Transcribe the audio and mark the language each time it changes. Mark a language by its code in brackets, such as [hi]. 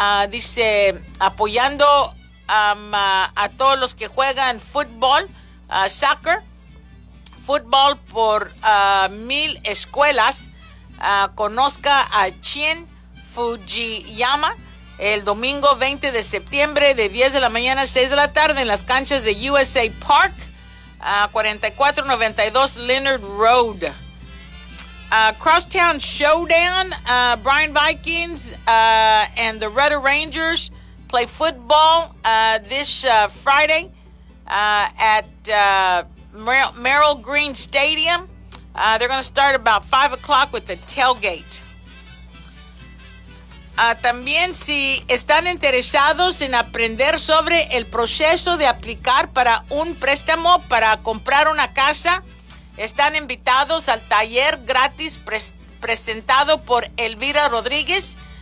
[es] Dice, apoyando a todos los que juegan fútbol, soccer, fútbol por 1,000 escuelas. Conozca a Chin Fujiyama el domingo 20 de septiembre de 10 de la mañana a 6 de la tarde en las canchas de USA Park, 4492 Leonard Road. [en] Crosstown Showdown, Brian Vikings and the Rudder Rangers play football this Friday at Merrill Green Stadium. They're going to start about 5 o'clock with the tailgate. [es] También si están interesados en aprender sobre el proceso de aplicar para un préstamo para comprar una casa, están invitados al taller gratis presentado por Elvira Rodríguez.